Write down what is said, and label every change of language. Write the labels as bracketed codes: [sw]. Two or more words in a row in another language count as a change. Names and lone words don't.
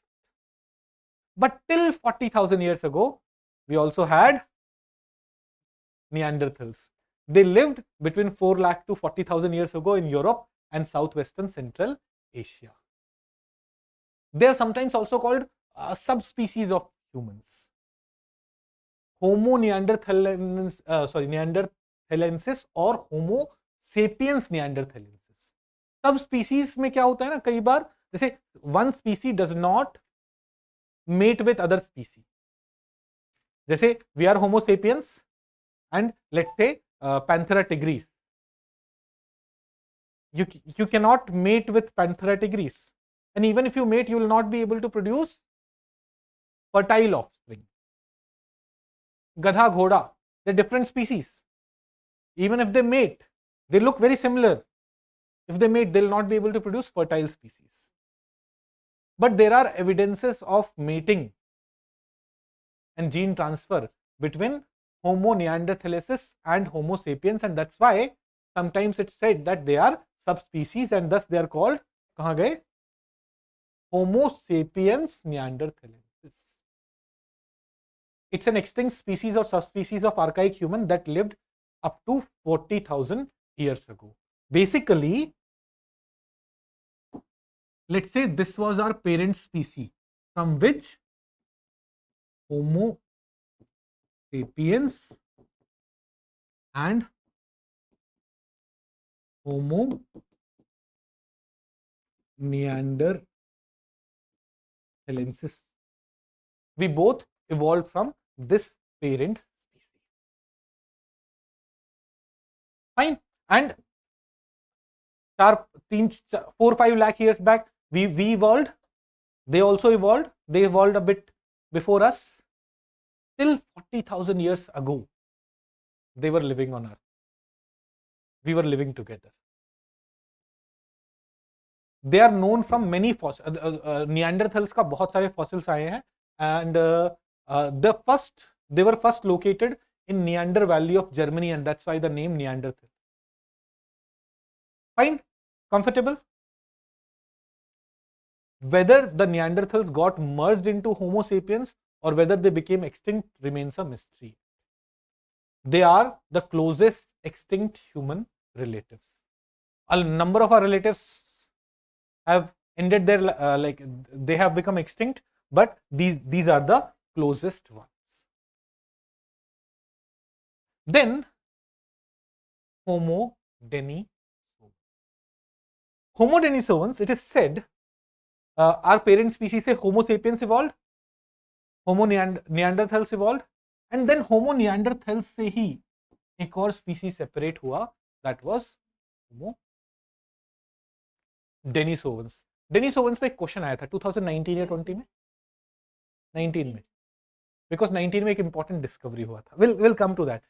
[en] But till 40,000 years ago, we also had Neanderthals. They lived between 4 lakh to 40,000 years ago in Europe and southwestern Central Asia. They are sometimes also called subspecies of humans. Homo neanderthalensis, neanderthalensis और Homo sapiens neanderthalensis. [hi] Subspecies में क्या होता है ना, कई बार जैसे [en] one species does not mate with other species. जैसे we are Homo sapiens and let's say Panthera tigris. You cannot mate with Panthera tigris, and even if you mate, you will not be able to produce fertile offspring. Gadha, Ghoda, they're different species. Even if they mate, they look very similar. If they mate, they'll not be able to produce fertile species. But there are evidences of mating and gene transfer between Homo neanderthalensis and Homo sapiens, and that's why sometimes it's said that they are subspecies and thus they are called, [hi] कहाँ गए? [en] Homo sapiens neanderthalensis. It's an extinct species or subspecies of archaic human that lived up to 40,000 years ago. Basically, let's say this was our parent species from which Homo sapiens and Homo neanderthalensis, we both evolved from this parent species. Fine. And 4-5 lakh years back, we evolved. They also evolved. They evolved a bit before us. Till 40,000 years ago, they were living on Earth. We were living together. They are known from many fossils. [hi] Neanderthals का बहुत सारे fossils आए हैं, [en] and they were first located in Neander Valley of Germany, and that's why the name Neanderthal. Fine, comfortable. Whether the Neanderthals got merged into Homo sapiens or whether they became extinct remains a mystery. They are the closest extinct human relatives. A number of our relatives have ended their they have become extinct, but these are the closest ones. Then Homo denisovans. Homo denisovans, it is said, our parent species से Homo sapiens evolved, Homo neanderthals evolved, and then Homo neanderthals [hi] से ही एक और [en] species separate हुआ, that was Homo denisovans. [hi] Denisovans पे एक क्वेश्चन आया था 2019 या 20 में, 19 में, because 19 में एक [en] important discovery [hi] हुआ था. [en] We'll come to that.